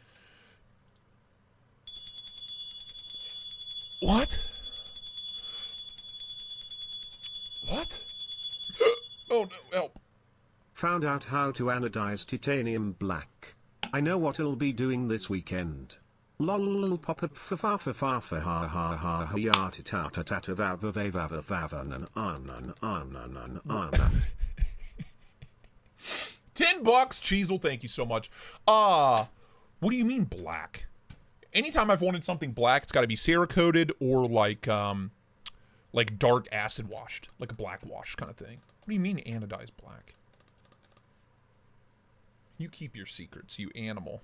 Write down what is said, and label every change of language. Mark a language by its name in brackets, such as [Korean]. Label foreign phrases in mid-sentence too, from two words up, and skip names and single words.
[English] What? What? Oh no, help. Found out how to anodize titanium black. I know what I'll be doing this weekend. Lol pop up fa fa fa fa fa ha ha ha ha ya ta ta ta ta ta va va va va va va va nan nan nan nan. $10, Cheezel, thank you so much. What do you mean black? Anytime I've wanted something black, it's got to be Cerakoted or like dark acid washed, like a black wash kind of thing. What do you mean anodized black? You keep your secrets, you animal.